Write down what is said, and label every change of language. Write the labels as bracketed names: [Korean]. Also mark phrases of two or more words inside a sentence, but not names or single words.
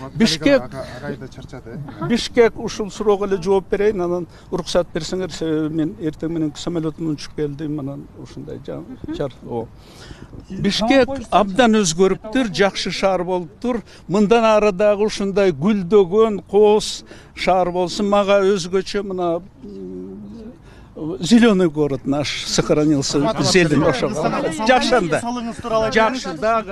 [Kyrgyz] Бишкек ушул суроого эле жооп берейин, анан уруксат берсеңер, себеби мен эртең менен самолетуман учуп келдим, анан ушундай Бишкек абдан өзгөрүптүр, жакшы шаар болуптур. Мындан ары дагы ушундай гүлдөгөн, кооз шаар болсун. Мага өзгөчө мына [Russian] зеленый город наш сохранился, зелень [Kyrgyz] ошого. Жакшы анда. Жакшы дагы.